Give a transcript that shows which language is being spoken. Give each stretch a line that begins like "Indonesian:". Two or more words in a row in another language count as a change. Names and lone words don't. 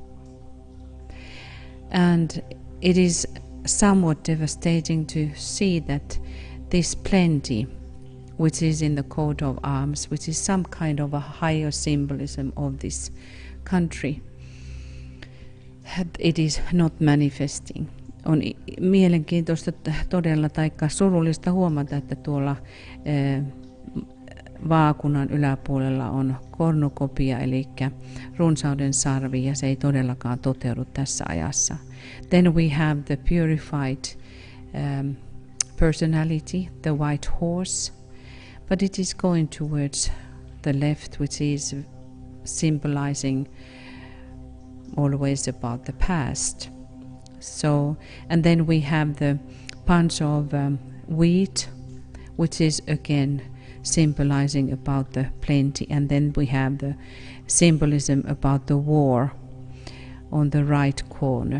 English: And it is somewhat devastating to see that this plenty, which is in the coat of arms, which is some kind of a higher symbolism of this country, it is not manifesting.
Finnish: On mielenkiintoista todella taikka surullista huomata, että tuolla vaakunan yläpuolella on kornukopia, eli runsauden sarvi, ja se ei todellakaan toteudu tässä ajassa.
English: Then we have the purified personality, the white horse, but it is going towards the left, which is symbolizing always about the past. So, and then we have the bunch of wheat, which is again symbolizing about the plenty, and then we have the symbolism about the war on the right corner.